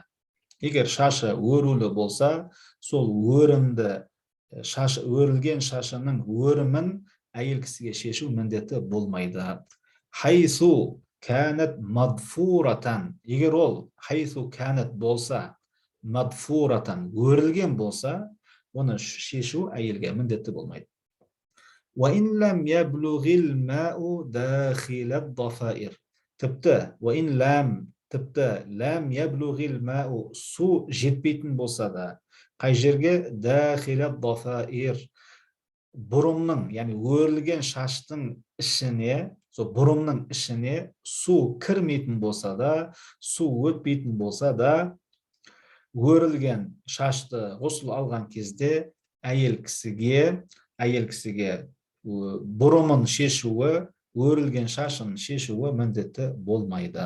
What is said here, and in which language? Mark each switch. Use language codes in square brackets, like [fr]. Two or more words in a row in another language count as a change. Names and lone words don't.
[kk] Егер шашы өрілі болса, сол өрілген шашының өрімін әйел кісіге шешу міндетті болмайды. [ar] حيث كانت مضفورة, [kk] егер ол [ar] حيث كانت [kk] болса, мадфуратан өрілген болса, оны шешу әйелге міндетті болмайды. [ar] وَإِنْ لَمْ يَبْلُغِ الْمَاءُ دَاخِلَ الضَّفَائِرِ, [kk] тіпті [ar] لم يبلغ الماء, [kk] су жетпейтін болса да, қай жерге? [ar] داخل الضفائر, [kk] бұрымның, яғни өрілген шаштың ішіне, бұрымның ішіне су кірмейтін болса да, су өтпейтін болса да, өрілген шашты ғұсыл алған кезде әйел кісіге бұрымын шешуі, өрілген шашын шешуі міндетті болмайды.